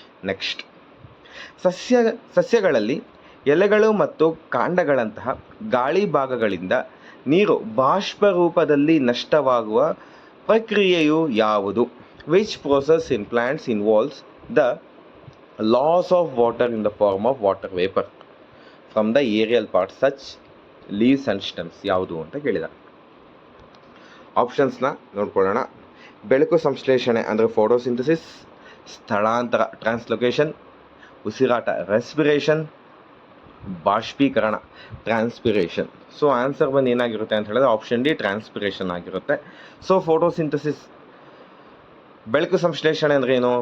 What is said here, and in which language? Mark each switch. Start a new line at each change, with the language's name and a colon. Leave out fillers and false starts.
Kannada: Next, ಸಸ್ಯಗಳಲ್ಲಿ ಎಲೆಗಳು ಮತ್ತು ಕಾಂಡಗಳಂತಹ ಗಾಳಿ ಭಾಗಗಳಿಂದ ನೀರು ಬಾಷ್ಪ ರೂಪದಲ್ಲಿ ನಷ್ಟವಾಗುವ ಪ್ರಕ್ರಿಯೆಯು ಯಾವುದು?
English: which process in plants involves the loss of water in the form of water vapor from the aerial parts such leaves and stems
Kannada: ಯಾವುದು ಅಂತ ಕೇಳಿದ. ಆಪ್ಷನ್ಸ್ನ ನೋಡ್ಕೊಳ್ಳೋಣ. ಬೆಳಕು ಸಂಶ್ಲೇಷಣೆ ಅಂದರೆ ಫೋಟೋಸಿಂಥಸಿಸ್, ಸ್ಥಳಾಂತರ ಟ್ರಾನ್ಸ್ಲೊಕೇಶನ್, ಉಸಿರಾಟ ರೆಸ್ಪಿರೇಷನ್, ಬಾಷ್ಪೀಕರಣ ಟ್ರಾನ್ಸ್ಪಿರೇಷನ್. ಸೊ ಆನ್ಸರ್ ಬಂದು ಏನಾಗಿರುತ್ತೆ ಅಂತ ಹೇಳಿದ್ರೆ ಆಪ್ಷನ್ ಡಿ ಟ್ರಾನ್ಸ್ಪಿರೇಷನ್ ಆಗಿರುತ್ತೆ. ಸೊ ಫೋಟೋಸಿಂಥಸಿಸ್ ಬೆಳಕು ಸಂಶ್ಲೇಷಣೆ ಅಂದ್ರೆ ಏನು?